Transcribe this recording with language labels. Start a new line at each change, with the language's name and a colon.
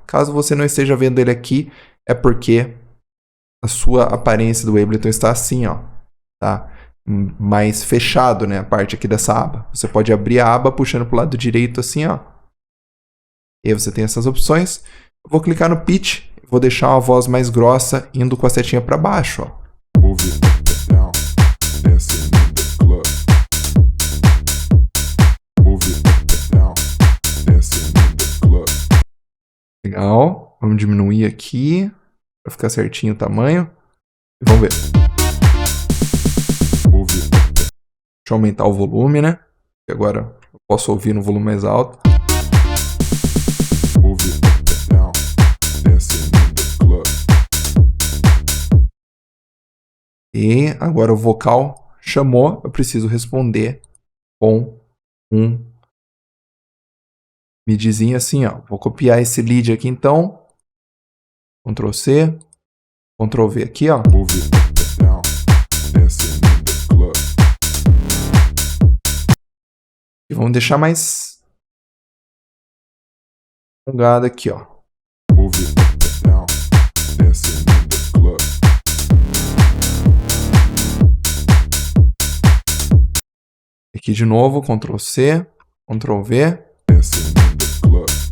Portuguese: Caso você não esteja vendo ele aqui, é porque a sua aparência do Ableton está assim, ó, tá? Mais fechado, né, a parte aqui dessa aba. Você pode abrir a aba puxando para o lado direito assim, ó. E aí você tem essas opções. Eu vou clicar no pitch, vou deixar uma voz mais grossa indo com a setinha para baixo, ó.
English: Move it up and down, dancing in the club. Move it up and down, dancing in the club.
Portuguese: Legal. Vamos diminuir aqui para ficar certinho o tamanho. E vamos ver.
English: Move it up and
Portuguese: Deixa eu aumentar o volume, né? E agora eu posso ouvir no volume mais alto.
English: move it up and down, dancing in the club.
Portuguese: E agora o vocal chamou, eu preciso responder com um midzinho assim, ó. Vou copiar esse lead aqui então. Ctrl C, Ctrl V aqui, ó.
English: Move it up and down, dancing in the club.
Portuguese: E vamos deixar mais alongado aqui, ó.
English: Move it up and down, dancing in the club.
Portuguese: Aqui de novo, Ctrl C, Ctrl V.
English: Dancing in the club.